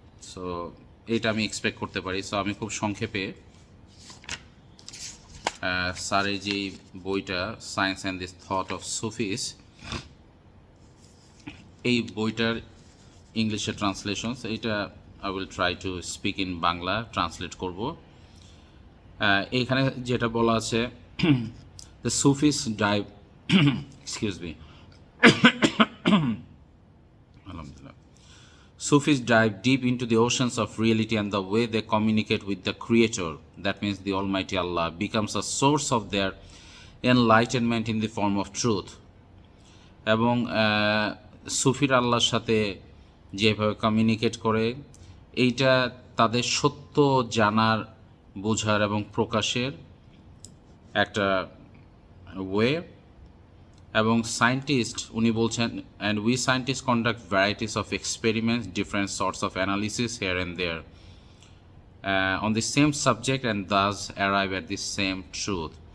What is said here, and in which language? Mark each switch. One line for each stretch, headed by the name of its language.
Bangla: So এটা আমি expect করতে পারি। সো আমি খুব সংক্ষেপে স্যারের যেই বইটা science and this thought of সুফিস, এই বইটার ইংলিশে ট্রান্সলেশনস, এইটা
English: I will try to speak in Bangla,
Bangla: translate করব। এইখানে যেটা বলা আছে,
English: The Sufis dive excuse me আলহামদুলিল্লাহ, Sufis dive deep into the oceans of reality, and the way they communicate with the Creator, that means the Almighty Allah, becomes a source of their enlightenment in the form of truth.
Bangla: এবং সুফির আল্লাহর সাথে যেভাবে communicate করে, এইটা তাদের সত্য জানার, বোঝার এবং প্রকাশের একটা ওয়ে। এবং সায়েন্টিস্ট উনি বলছেন,
English: And we scientist conduct varieties of experiments, different sorts of analysis here and there on the same subject, and thus arrive at the same truth.